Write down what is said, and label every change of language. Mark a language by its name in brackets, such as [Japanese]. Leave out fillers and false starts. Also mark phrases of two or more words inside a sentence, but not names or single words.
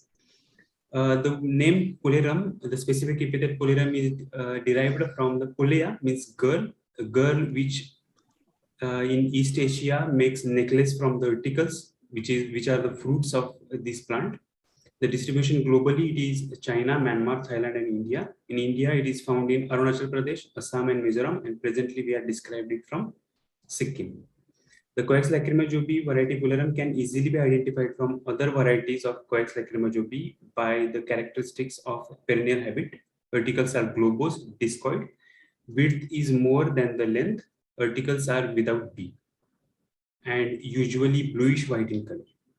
[English] The name Puleram, the specific epithet Puleram is derived from the Pulea, means girl, a girl which in East Asia makes necklace from the urticles, which are the fruits of this plant. The distribution globally, it is China, Myanmar, Thailand, and India. In India, it is found in Arunachal Pradesh, Assam, and Mizoram, and presently we have described it from Sikkim. The Coax lacrima jobi variety Puleram can easily be identified from other varieties of Coax lacrima jobi by the characteristics of perennial habit. Verticals are globose, discoid. Width is more than the length. Verticals are without B and usually bluish white in color.